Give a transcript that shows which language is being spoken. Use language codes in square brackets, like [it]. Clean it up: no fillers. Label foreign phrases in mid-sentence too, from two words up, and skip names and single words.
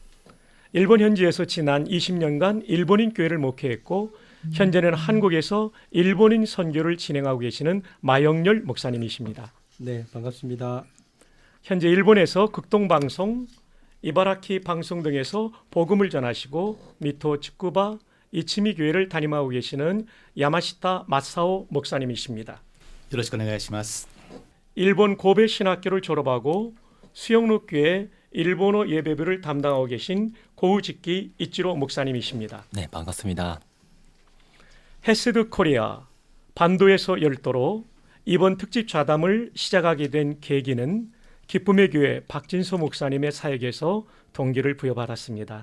[ko] 일본 현지에서 지난 20년간 일본인 교회를 목회했고 현재는 한국에서 일본인 선교를 진행하고 계시는 마영렬 목사님이십니다. 네, 반갑습니다. 현재 일본에서 극동방송, 이바라키 방송 등에서 복음을 전하시고 미토 츠쿠바 이치미 교회를 담임하고 계시는 야마시타 마사오 목사님이십니다. [ja] よろしくお願いします。 [ko] 일본 고베 신학교를 졸업하고 수영록교회 일본어 예배부를 담당하고 계신 고우직기 이치로 목사님이십니다. 네, 반갑습니다. 헤세드 코리아 반도에서 열도로 이번 특집 좌담을 시작하게 된 계기는 기쁨의 교회 박진소 목사님의 사역에서 동기를 부여받았습니다.